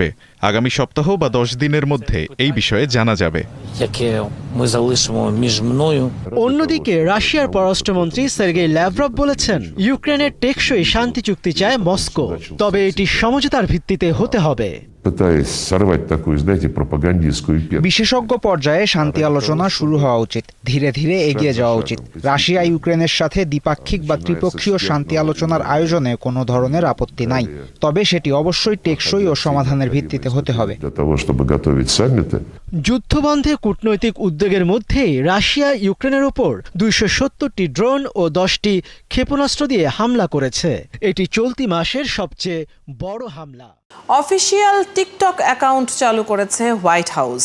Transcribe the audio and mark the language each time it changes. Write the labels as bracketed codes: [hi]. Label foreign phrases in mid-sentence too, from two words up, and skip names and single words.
[bn] আগামী সপ্তাহ বা 10 দিনের মধ্যে এই বিষয়ে জানা যাবে। অন্যদিকে রাশিয়ার পররাষ্ট্রমন্ত্রী সের্গেই ল্যাভরভ বলেছেন, ইউক্রেনের টেকসই শান্তি চুক্তি চায় মস্কো, তবে এটি সমঝোতার ভিত্তিতে হতে হবে। [ru] пытаясь сорвать такую, знаете, пропагандистскую петлю. [bn] বিশেষজ্ঞ পর্যায়ে শান্তি আলোচনা শুরু হওয়া উচিত, ধীরে ধীরে এগিয়ে যাওয়া উচিত। রাশিয়া ইউক্রেনের সাথে দ্বিপাক্ষিক বা ত্রিপক্ষীয় শান্তি আলোচনার আয়োজনে কোনো ধরনের আপত্তি নাই, তবে সেটি অবশ্যই টেকসই ও সমাধানের ভিত্তিতে হতে হবে। [ru] Для того, чтобы готовить саммиты, [bn] যুদ্ধবন্ধে কূটনৈতিক উদ্যোগের মধ্যেই রাশিয়া ইউক্রেনের উপর 270টি ড্রোন ও 10টি ক্ষেপণাস্ত্র দিয়ে হামলা করেছে। এটি চলতি মাসের সবচেয়ে বড় হামলা। অফিসিয়াল টিকটক অ্যাকাউন্ট চালু করেছে হোয়াইট হাউস।